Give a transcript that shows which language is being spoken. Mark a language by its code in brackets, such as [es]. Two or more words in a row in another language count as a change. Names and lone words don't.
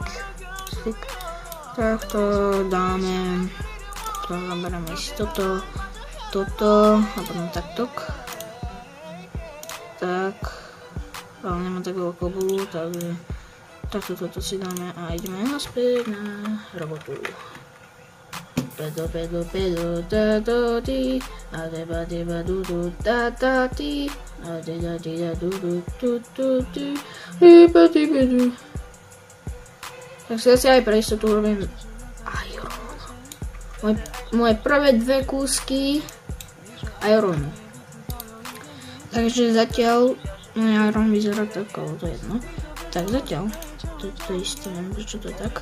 [sk] Takto dáme, to zaberieme si toto a potom takto. Tak, ale nemám tak veľkú bulu, takže takto toto si dáme a ideme naspäť na robotu. Pedo, da do di, a deba du du da da di, a deda du du du. Tak si aj pre istotu urobím iron. Moje prvé dve kúsky ironu. Takže zatiaľ iron vyzerá tak, ale to je jedno. Tak zatiaľ, to isté, neviem prečo to je tak.